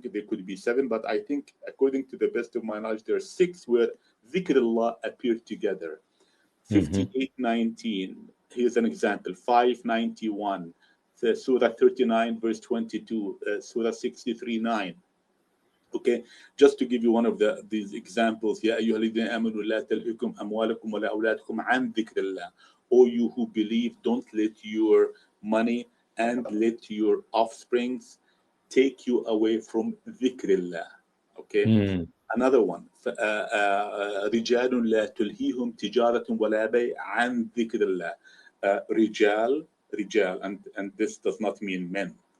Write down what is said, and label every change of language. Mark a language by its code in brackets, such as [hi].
[en] There could be 7, but I think, according to the best of my knowledge, there are 6 where Dhikrullah appeared together. 58:19. Here's an example. 591. Surah 39, verse 22. Surah 63:9. Okay, just to give you one of these examples. [ar] يا أيها الذين آمنوا لا تلهكم أموالكم ولا أولادكم عن ذكر الله. [en] O you who believe, don't let your money and let your offsprings take you away from ذكر الله. Okay. Another one. [ar] رجال لا تلهيهم تجارة ولا بيع عن ذكر الله. [en] رجال, and this does not mean men.